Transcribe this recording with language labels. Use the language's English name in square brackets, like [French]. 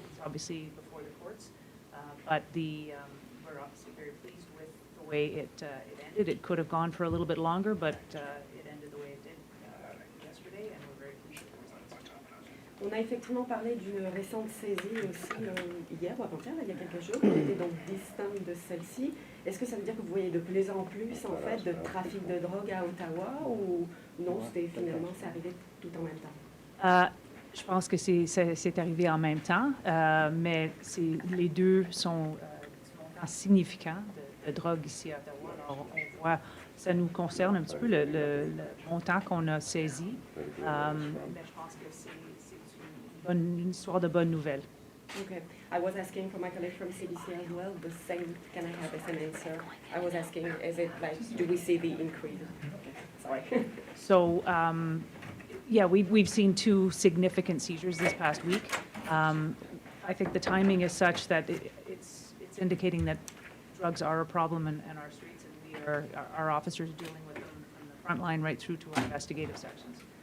[English] It's obviously before the courts, but we're obviously very pleased with the way it ended. It could have gone for a little bit longer, but it ended the way it did yesterday, and we're very pleased with the results. [French] On a effectivement parlé d'une récente saisie aussi hier ou avant-hier, il y a quelques jours, qui était donc distincte de celle-ci. Est-ce que ça veut dire que vous voyez de plus en plus en fait de trafic de drogue à Ottawa ou non, c'est arrivé tout en même temps? Je pense que c'est arrivé en même temps, mais les deux sont significants de drogue ici à Ottawa. Alors, on voit, ça nous concerne un petit peu le montant qu'on a saisi, mais je pense que c'est une histoire de bonne nouvelle. [English] Okay. I was asking for my colleague from CBC as well, the same, can I have the same answer? I was asking, is it like, do we see the increase? Sorry. So, yeah, we've seen 2 significant seizures this past week. I think the timing is such that it's indicating that drugs are a problem in our streets, and our officers are dealing with them from the front line right through to our investigative sections.